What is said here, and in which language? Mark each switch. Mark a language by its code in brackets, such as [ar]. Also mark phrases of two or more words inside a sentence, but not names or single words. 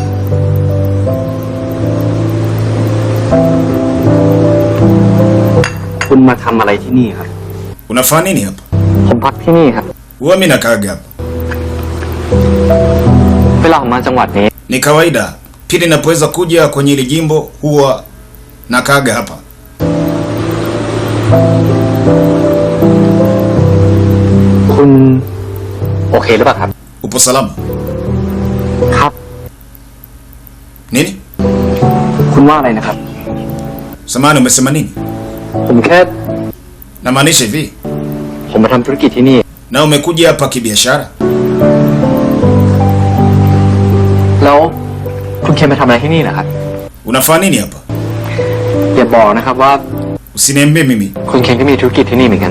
[sw] Unafanya nini hapa? Huwa mimi nakaa hapa. Ni kawaida pili ninapoweza kuja kwenye ile jimbo huwa na kaaga hapa. [th] คุณโอเคหรือเปล่าครับ [sw] Upo salama? [th] ครับ [sw] Nini? [th] คุณว่าอะไรนะครับ [sw] Samahani, umesema nini? [th] ผมแค่ [sw] Namaanisha hivi, [th] ผมมาทำธุรกิจที่นี่ [sw] na umekuja hapa kibiashara? [th] แล้วคุณเคนมาทำอะไรที่นี่นะครับ [sw] Unafanya nini hapa? [th] อย่าบอกนะครับว่า [sw] Usiniambie mimi. [th] คุณเคนก็มีธุรกิจที่นี่เหมือนกัน